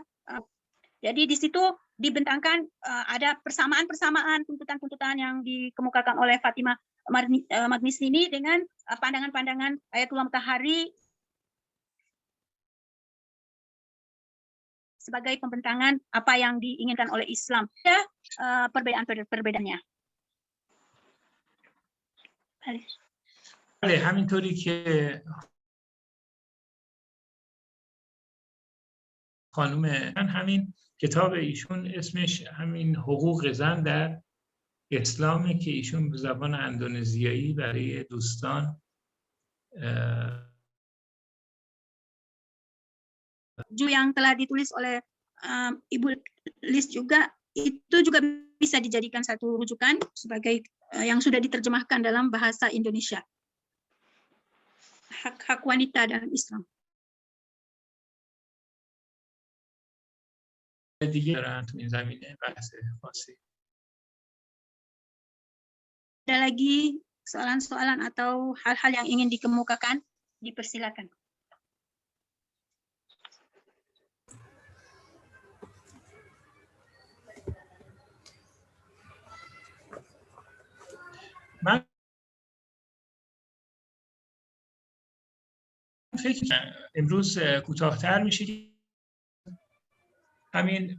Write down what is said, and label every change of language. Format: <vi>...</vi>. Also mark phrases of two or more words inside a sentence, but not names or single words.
<id>Jadi di situ dibentangkan ada persamaan-persamaan tuntutan-tuntutan yang dikemukakan oleh Fatimah Magnis ini dengan pandangan-pandangan Ayatullah Mutahari sebagai pembentangan apa yang diinginkan oleh Islam. Ada perbedaan-perbedaannya.</id> <fa>بله همینطوری که خانم همین کتاب ایشون اسمش همین حقوق زن در اسلامه که ایشون به زبان اندونزیایی برای دوستان</fa> <id>yang telah ditulis oleh Ibu Lis juga, itu juga bisa dijadikan satu rujukan sebagai yang sudah diterjemahkan dalam bahasa Indonesia. Hak wanita dalam Islam. Ada lagi soalan-soalan atau hal-hal yang ingin dikemukakan? Dipersilakan.</id> <fa>من فکر امروز کوتاه‌تر میشه همین</fa>